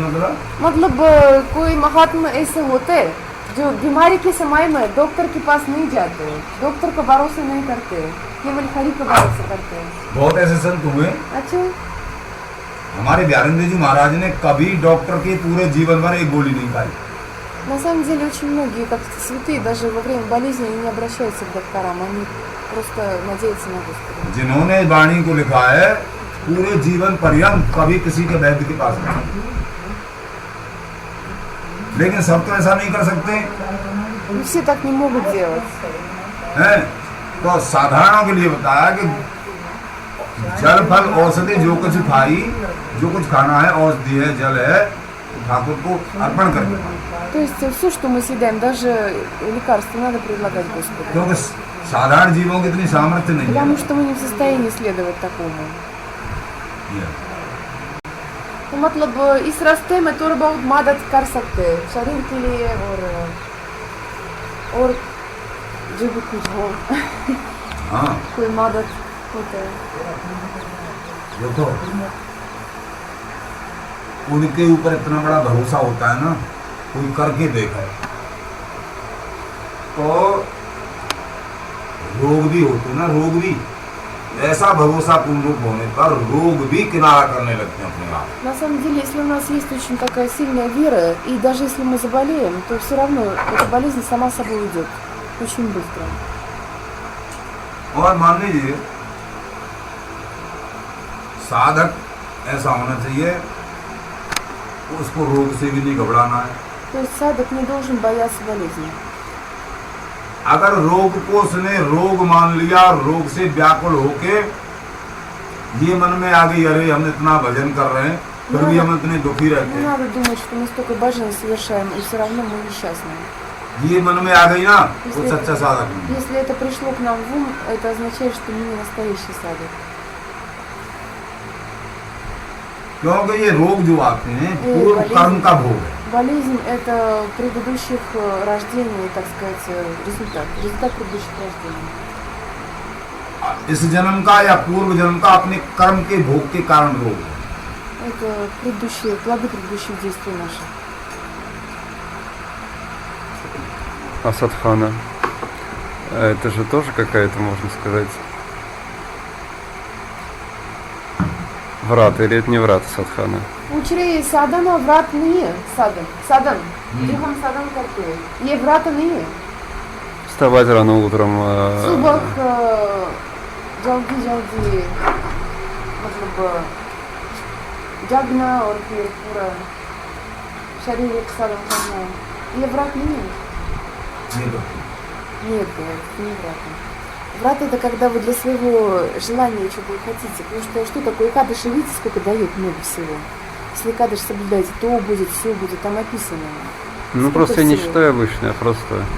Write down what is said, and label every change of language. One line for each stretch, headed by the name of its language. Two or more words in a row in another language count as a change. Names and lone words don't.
Hindi: मतलब कोई महात्मा ऐसे होते हैं जो बीमारी के समय में डॉक्टर के पास नहीं जाते, डॉक्टर का भरोसा नहीं करते, केवल हरि का भरोसा करते हैं। बहुत ऐसे संत हुए। अच्छा, हमारे बिहारेंद्र जी महाराज ने कभी डॉक्टर के पूरे जीवन भर एक गोली नहीं खाई।
Russian: на самом деле очень многие, как святые, даже во время болезни они не обращаются к докторам, они просто надеются на Господа.
Hindi: जिन्होंने वाणी को लिखा है पूरे जीवन पर्यंत कभी किसी के वैद्य के पास नहीं। लेकिन सब तो ऐसा नहीं कर सकते
Russian: Но все так не могут делать.
Hindi: हैं। तो साधारणों के लिए बताया कि जल फल औषधि जो कुछ खाई, जो कुछ खाना है, औषधि है, जल है, ठाकुर को अर्पण कर देना।
Russian: То есть все, что мы съедаем, даже лекарства, надо предлагать Господу.
Hindi: क्योंकि साधारण जीवों की इतनी सामर्थ्य नहीं
Russian: Потому
Hindi: है।
Russian: что мы не в состоянии следовать такому.
Hindi: तो मतलब इस रास्ते में थोड़ा बहुत मदद कर सकते हैं शरीर के लिए और जो भी कुछ हो हाँ कोई मदद होता है। देखो, उनके ऊपर इतना बड़ा भरोसा होता है ना, कोई करके देखा है तो रोग भी होते ना, रोग भी ऐसा भरोसा पूर्ण रूप होने पर रोग भी किनारा करने लगते हैं अपने आप।
Russian: На самом деле, если у нас есть очень такая сильная вера, и даже если мы заболеем, то все равно эта болезнь сама собой уйдет очень быстро.
Hindi: और मान लीजिए साधक ऐसा होना चाहिए, उसको रोग से भी नहीं घबराना है।
Russian: То есть садок не должен бояться болезни.
Hindi: अगर रोग को उसने रोग मान लिया, रोग से व्याकुल होके ये मन में आ गई, अरे हम इतना भजन कर रहे हैं फिर भी हम इतने दुखी रहते
Russian: Не
Hindi: हैं,
Russian: надо думать, что мы столько божен совершаем, и все равно мы несчастны.
Hindi: ये मन में आ गई ना वो सच्चा साधक नहीं।
Russian: Если это пришло к нам в ум, это означает, что мы не настоящий садик.
Hindi: क्योंकि ये रोग जो आते हैं पूर्व कर्म का भोग है।
Russian: Болезнь – это предыдущих рождений, так сказать, результат предыдущих рождений.
Hindi: इस जन्म का या पूर्व जन्म का अपने कर्म के भोग के कारण रोग है।
Russian: Это плоды предыдущих действий наших. А садхана? Это же тоже какая-то, можно сказать, врат, или это не врат садхана?
Hindi: Учри साधना व्रत नहीं है, साधन जो हम साधन करते हैं ये व्रत नहीं है।
Russian: Вставать рано утром.
Hindi: सुबह जल्दी मतलब जागना और फिर पूरा शारीरिक साधन करना ये व्रत नहीं है।
Russian: Нет, это не врат. Врат это когда вы для своего желания чего вы хотите. Потому что такое Экадыши, видите, сколько дает много всего. Если Экадыш соблюдаете, то будет, все будет, там описано. Ну просто я не считаю обычно, я просто...